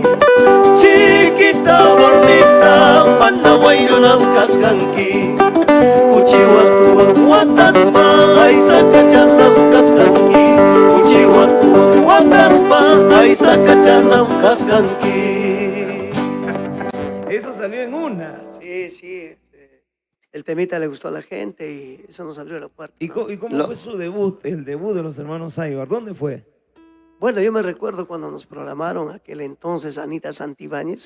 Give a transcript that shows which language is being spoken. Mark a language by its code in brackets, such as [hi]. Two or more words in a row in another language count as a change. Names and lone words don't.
[es] Chiquita bonita, [qu] manawayunam kaskanki. Kuchiwatu wataspa, aisakachanam kaskanki. Kuchiwatu wataspa, aisakachanam kaskanki. [es] Eso salió en una. Sí. El temita le gustó a la gente y eso nos abrió la puerta. ¿Y ¿no? cómo fue su debut, el debut de los hermanos Aybar? ¿Dónde fue? Bueno, yo me recuerdo cuando nos programaron aquel entonces Anita Santibáñez.